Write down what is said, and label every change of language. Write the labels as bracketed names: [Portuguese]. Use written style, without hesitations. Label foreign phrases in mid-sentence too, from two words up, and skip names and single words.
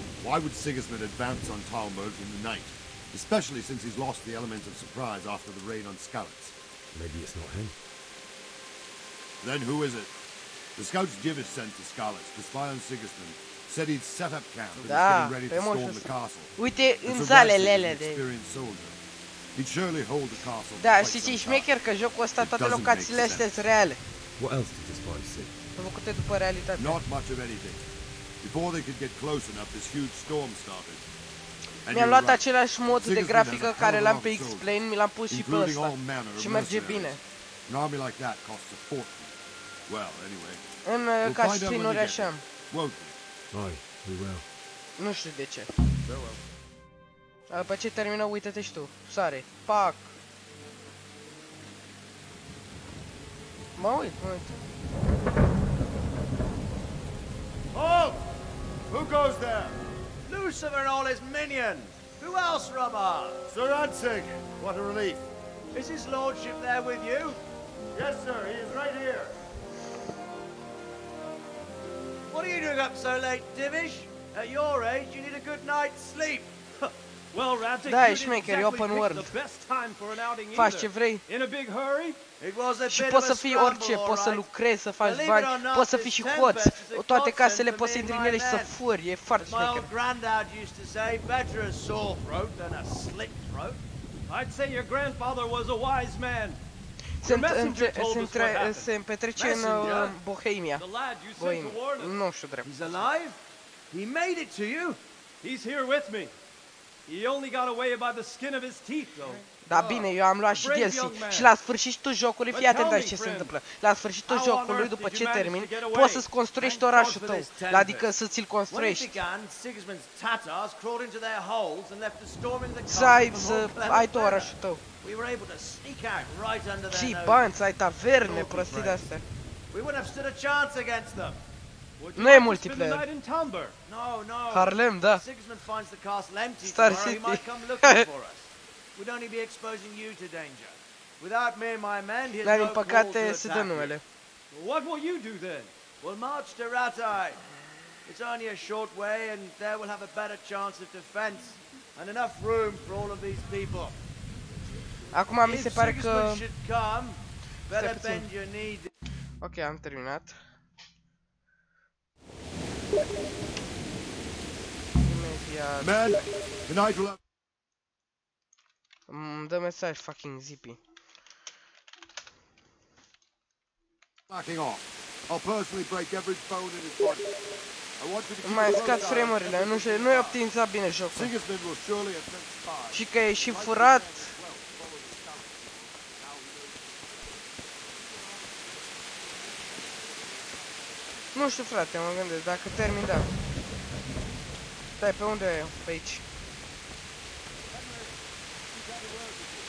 [English] Why would Sigismund advance on Talmud in the night? Especially since he's lost the element of surprise after the raid on Skalitz. Maybe it's not him. Then who is it? The scouts Divish sent to Skalitz to spy on Sigismund said he'd set up camp and is getting ready to storm the castle. [Romanian] Uite, în zalele alea de... [English] He'd surely hold the castle. [Romanian] Da, știi ce e șmecher? Că jocul ăsta, toate locațiile astea sunt reale. [English] What else did the spies see? [Romanian] Sunt făcute după realitate. [English] Not much of anything. Before they could get close enough, this huge storm started. [Romanian] Mi-am luat același mod de grafică care l-am pe X-Plane, mi l-am pus și pe ăsta. Și merge bine. [English] An army like that costs a fortune. Well, anyway. [Romanian] În cutscene-uri așa. [English] Won't we? Aye, we will. [Romanian] Nu știu de ce. După ce termină, uită-te și tu. Sare. Pac. Mă uit, mă uit. [English] Halt! Who goes there? Lucifer and all his minions. Who else, Rubber? Sir Ansig, what a relief. Is his lordship there with you? Yes, sir, he is right here. What are you doing up so late, Divish? At your age, you need a good night's sleep. Well, Radzik, [Romanian] Da, [English] you [Romanian] e [English] didn't [Romanian] șmecher, e [English] exactly open pick world. the best time for an outing [Romanian] Faci [English] either. [Romanian] ce vrei. [English] In a big hurry? It was a [Romanian] Și [English] bit [Romanian] poți [English] of [Romanian] să [English] a [Romanian] fii [English] scramble, [Romanian] orice, [English] all [Romanian] poți să [English] right. [Romanian] lucrezi, să faci [English] Believe it [Romanian] bani, [English] or not, [Romanian] poți să [English] this [Romanian] fii și [English] tent [Romanian] hoț. [English] best is a [Romanian] Toate [English] godsend [Romanian] casele [English] to [Romanian] poți să [English] me and [Romanian] intri în ele [English] my [Romanian] și să [English] men. [Romanian] furi, e foarte [English] As my old [Romanian] șmecher. [English] granddad used to say, better a sore throat than a slit throat. I'd say your grandfather was a wise man. [Romanian] Se petrece în Bohemia. Nu știu drept. [English] He's alive? He made it to you? He's here with me. He only got away by the skin of his teeth, though. [Romanian] Da, bine, eu am luat și DLC. Și la sfârșitul jocului, fii atent aici ce se întâmplă. La sfârșitul jocului, după ce termini, poți să-ți construiești orașul tău. Adică să ți-l construiești. Să ai tu orașul tău. Și bani, să ai taverne, prostii de-astea. Nu e multiplayer. Harlem, da. Star City. [English] We'd only be exposing you to danger. Without me and my men, he'd [Romanian] Dar din [English] no call to [Romanian] păcate se dă [English] attack [Romanian] numele. [English] you. What will you do then? We'll march to Ratai. It's only a short way, and there we'll have a better chance of defense and enough room for all of these people. [Romanian] Acum mi se pare că... [English] should come, better bend your knee. [Romanian] Ok, am terminat. Imediat. [English] Men, tonight we'll have... [Romanian] Îmi dă mesaj [English] fucking zippy. Backing off. I'll personally break every bone in his body. I want you to keep [Romanian] Mai [English] a [Romanian] scad [English] close eye on [Romanian] frame-urile, nu e optimizat bine jocul. [English] Sigismund will surely have sent spies. [Romanian] Și că e și furat. Nu știu, frate, mă gândesc, dacă termin, da. Stai, pe unde e? Pe aici.